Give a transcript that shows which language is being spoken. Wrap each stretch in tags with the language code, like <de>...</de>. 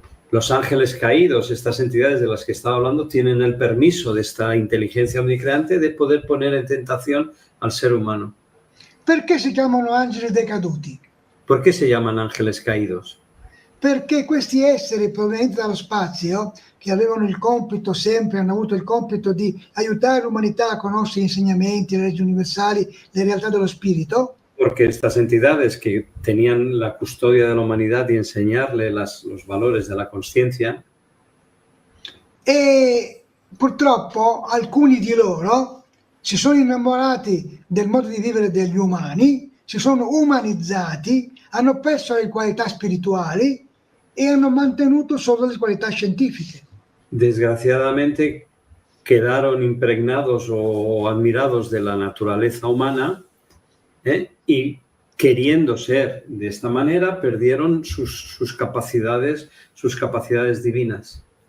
<es>Los ángeles caídos, estas entidades de las que estaba hablando, tienen el permiso de esta inteligencia omnicreante de poder poner en tentación al ser humano.</es> <it>Perché si chiamano angeli decaduti?</it> <es>¿Por qué se llaman ángeles caídos?</es> <it>Perché questi esseri provenienti dallo spazio, che avevano il compito sempre, hanno avuto il compito di aiutare l'umanità a conoscere gli insegnamenti, le leggi universali, le realtà dello spirito,</it> <es>Porque estas entidades que tenían la custodia de la humanidad y enseñarle los valores de la conciencia,</es> <it>e purtroppo alcuni di loro si sono innamorati del modo di vivere degli umani, si sono umanizzati, hanno perso le qualità spirituali e hanno mantenuto solo le qualità scientifiche.</it> <es>desgraciadamente quedaron impregnados o admirados de la naturaleza humana, y queriendo ser de esta manera perdieron sus capacidades divinas,</es>